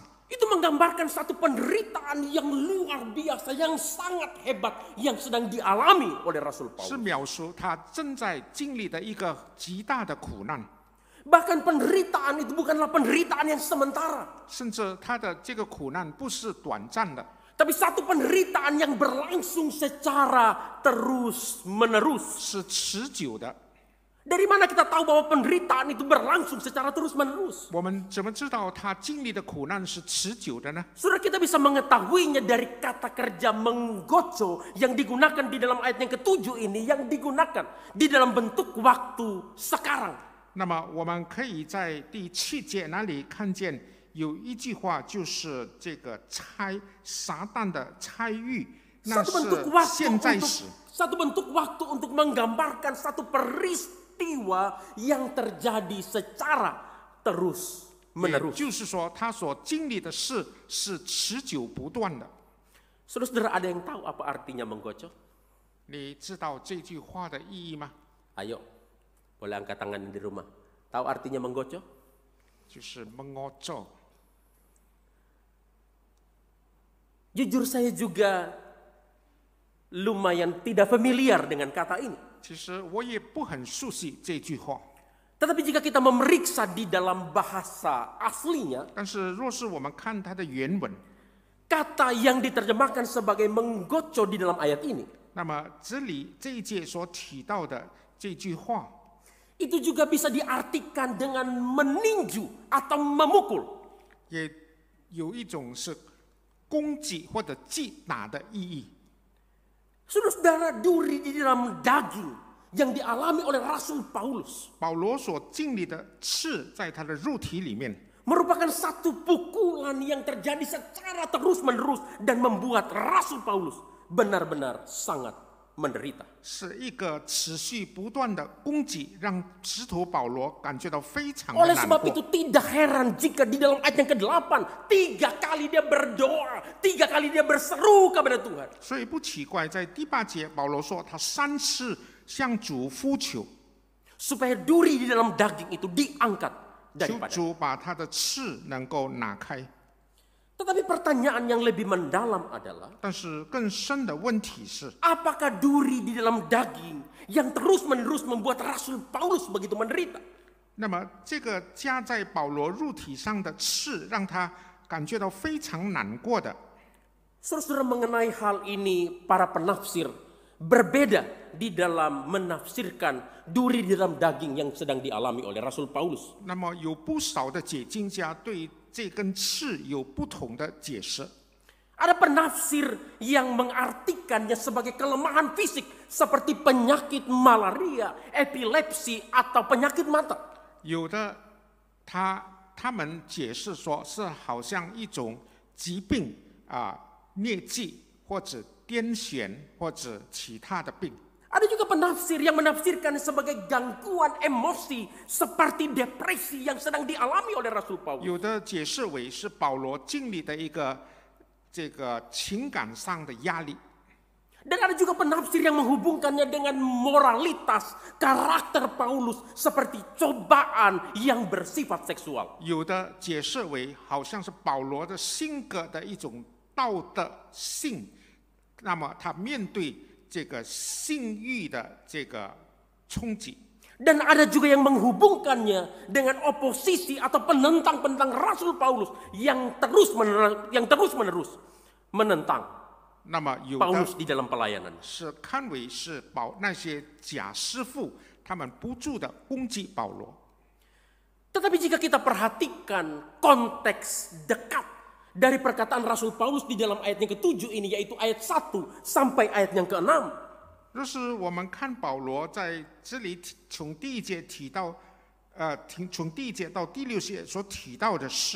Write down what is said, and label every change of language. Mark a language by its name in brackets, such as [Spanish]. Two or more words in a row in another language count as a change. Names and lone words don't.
[Indonesian] itu menggambarkan satu penderitaan yang luar biasa, yang sangat hebat, yang sedang dialami oleh Rasul [Chinese] 是 [Indonesian] Paulus. [Chinese] 描述他正在经历的一个极大的苦难。 [Indonesian] Bahkan penderitaan itu bukanlah penderitaan yang sementara, [Chinese] 甚至他的这个苦难不是短暂的， [Indonesian] tapi satu penderitaan yang berlangsung secara terus-menerus. [Chinese] 是持久的。 [Indonesian] Dari mana kita tahu bahwa penderitaan itu berlangsung secara terus-menerus? [Chinese] 我们怎么知道他经历的苦难是持久的呢？ [Indonesian] Saudara, kita bisa mengetahuinya dari kata kerja menggoco yang digunakan di dalam ayat yang ke-7 ini, yang digunakan di dalam bentuk waktu sekarang. [Chinese] 那么我们可以在第7节那里看见有一句话，就是这个撒旦的差役，那是现在时。 [Indonesian] Satu bentuk waktu untuk menggambarkan satu peristiwa yang terjadi secara terus [Chinese] 也 [Indonesian] menerus. [Chinese] 就是说，他所经历的事是持久不断的。 [Indonesian] Saudara, ada yang tahu apa artinya menggocok? [Chinese] 你知道这句话的意义吗？ [Indonesian] Ayo, boleh angkat tangan di rumah. Tahu artinya menggocok? [Chinese] 就是 mengocok。 [Indonesian] Jujur saya juga lumayan tidak familiar dengan kata ini. [Chinese] 其实我也不很熟悉这句话， [Indonesian] Tetapi jika kita memeriksa di dalam bahasa aslinya, [Chinese] 但是若是我们看它的原文， [Indonesian] kata yang diterjemahkan sebagai menggocok di dalam ayat ini, [Chinese] 那么这里这一节所提到的这句话， [Indonesian] itu juga bisa diartikan dengan meninju atau memukul. [Chinese] 也有一种是攻击或者击打的意义。 [Indonesian] Saudara, duri di dalam daging yang dialami oleh Rasul Paulus [Chinese] 保罗所经历的刺在他的肉体里面， [Indonesian] merupakan satu pukulan yang terjadi secara terus-menerus dan membuat Rasul Paulus benar-benar sangat menderita. [Chinese] 是一个持续不断的攻击，让使徒保罗感觉到非常的 [Indonesian] Oleh [Chinese] 难 [Indonesian] sebab [Chinese] 过。 [Indonesian] itu tidak heran jika di dalam ayat yang ke-8 3 kali dia berdoa, 3 kali dia berseru kepada Tuhan. [Chinese] 所以不奇怪，在第8节保罗说他3次向主呼求， [Indonesian] Supaya duri di dalam daging itu diangkat [Chinese] 求 [Indonesian] daripada. [Chinese] 主把他的刺能够拿开。 [Indonesian] Tetapi pertanyaan yang lebih mendalam adalah, [Chinese] 但是更深的问题是， [Indonesian] apakah duri di dalam daging yang terus-menerus membuat Rasul Paulus begitu menderita? [Chinese] 那么这个加在保罗肉体上的刺，让他感觉到非常难过的。 [Indonesian] Saudara, mengenai hal ini para penafsir berbeda di dalam menafsirkan duri di dalam daging yang sedang dialami oleh Rasul Paulus. [Chinese] 那么有不少的解经家对这根刺有不同的解释。 [Indonesian] Ada penafsir yang mengartikannya sebagai kelemahan fisik seperti penyakit malaria, epilepsi, atau penyakit mata. [Chinese] 有的他们解释说是好像一种疾病疟疾或者癫痫或者其他的病。 [Indonesian] Ada juga penafsir yang menafsirkan sebagai gangguan emosi seperti depresi yang sedang dialami oleh Rasul Paulus. [Chinese] 有的解释为是保罗经历的一个这个情感上的压力。 [Indonesian] Dan ada juga penafsir yang menghubungkannya dengan moralitas karakter Paulus seperti cobaan yang bersifat seksual. [Chinese] 有的解释为好像是保罗的性格的一种道德性，那么他面对这个性欲的这个冲击。 [Indonesian] Dan ada juga yang menghubungkannya dengan oposisi atau penentang-penentang Rasul Paulus yang terus-menerus menentang [Chinese] 那么有的 [Indonesian] Paulus di dalam pelayanan. [Chinese] 是看为是那些假师傅，他们不住的攻击保罗。 [Indonesian] Tetapi jika kita perhatikan konteks dekat dari perkataan Rasul Paulus di dalam ayat yang ke-7 ini, yaitu ayat 1 sampai ayat yang ke-6. [Chinese] 若是我们看保罗在这里从第1节提到，从第1节到第6节所提到的事，